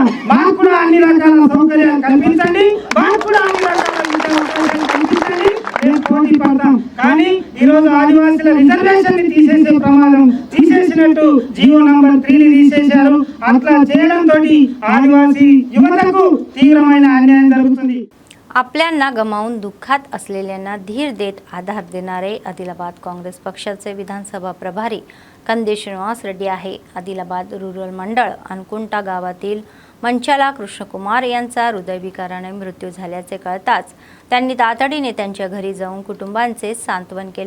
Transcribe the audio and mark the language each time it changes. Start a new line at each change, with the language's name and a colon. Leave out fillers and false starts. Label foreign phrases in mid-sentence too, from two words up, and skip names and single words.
Telugu: మాకు కూడా అన్ని రకాల సౌకర్యాలు కల్పించండి, మాకు కూడా అన్ని రకాల కల్పించండి, మేము పోటీ పడతాం. కానీ ఈ రోజు ఆదివాసీల రిజర్వేషన్ ని తీసేసే ప్రమాదం, తీసేసినట్టు
English: GO number
Telugu: 3ని తీసేశారు. అట్లా చేయడంతో ఆదివాసీ యువతకు తీవ్రమైన అన్యాయం జరుగుతుంది.
Marathi: आपल्यांना गमावून दुःखात असलेल्यांना धीर देत आधार देणारे आदिलाबाद काँग्रेस पक्षाचे विधानसभा प्रभारी कंदे श्रीनिवास रेड्डी आहे. आदिलाबाद रूरल मंडळ अनकुंटा गावातील मंचाला कृष्णकुमार यांचा हृदयविकाराने मृत्यू झाल्याचे कळताच त्यांनी तातडीने त्यांच्या घरी जाऊन कुटुंबांचे सांत्वन केले.